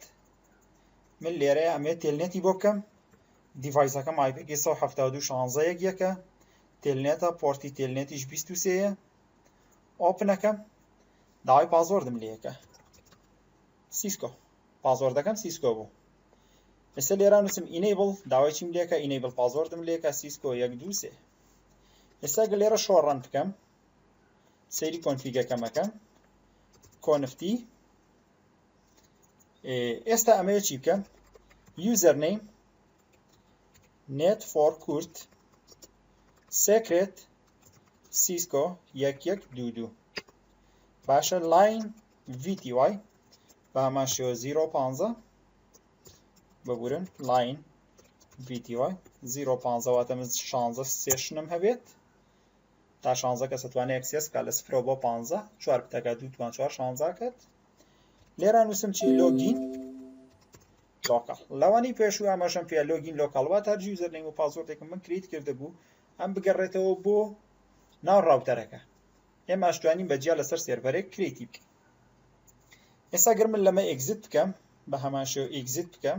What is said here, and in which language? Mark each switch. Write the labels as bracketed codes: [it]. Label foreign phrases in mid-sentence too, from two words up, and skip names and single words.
[ckb] من لێرەیە ئەمێت تێلنێتی بۆ بکەم دیڤایسەکەم آیپێکی 172.16.1.1 تێلنێتە پۆرتی تێلنێتیش 23ە ئۆپنەکەم داوای پازۆردم لێیەکە سیسکۆ پازۆردەکەم سیسکۆ بوو ئێستا لێرە نووسم enable داوای چیم لێکە enable پازۆردم لێکە سیسکۆ 1 2 3 ئێستا گە لێرە شۆڕەن بکەم سەیری کۆنفیگەکەمەکەم کۆنفتی ئێستا ئەمەیە چی بکەم [en] username net for kurt secret cisco 1122 [ckb] باشە [en] line vty [ckb] بە هەمان شێوە 0.15 ببورن [en] line vty [ckb] 0.15 واتە من 16 سێشنم هەبێت تا 16 کەس دەتوانێت ئەکسێس بکات لە 0 بۆ 15 4 بتەکە 2 توان 4 16 کات لێرە نووسم چی [en] login local [ckb] لەوانەی پێشوو ئاماژەم پێ [en] login local [ckb] واتە هەر یوزەرنیم و پاسوۆردێکم من کریت کرده بوو ئەم بگەڕێتەوە بۆ ناو ڕاوتەرەکە ئێمە ئاشتوانین بەجیا لەسەر سێرڤەرێک کریتی بکەین ئێستا گەر من لەمە ئێگزیت بکەم بە هەمان شێوە ئێگزیت